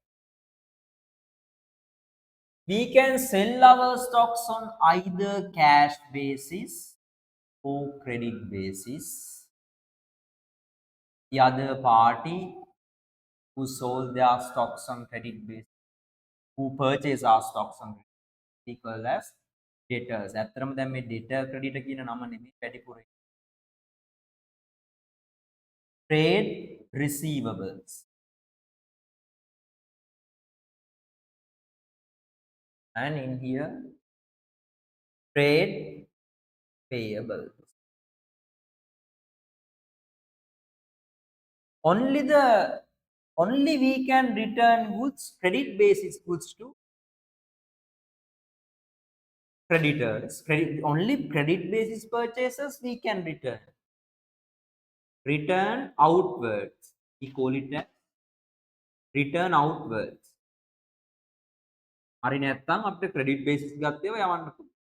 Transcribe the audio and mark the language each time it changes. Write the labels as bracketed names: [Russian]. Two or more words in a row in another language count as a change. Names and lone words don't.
[English] We can sell our stocks on either cash basis or credit basis. The other party who sold their stocks on credit basis, who purchased our stocks on credit basis, equal as debtors. [Sinhala] ඇත්තටම දැන් මේ [English] debtor creditor [Sinhala] කියන නම නෙමෙයි වැඩිපුර. [English] Trade receivables. And in here, trade payables. Only we can return goods, credit basis goods to creditors. Only credit basis purchases we can return outwards. We call it as return outwards. [Sinhala] හරි නැත්නම් අපිට [English] credit basis [Sinhala] ගත්තේව යවන්න පුළුවන්.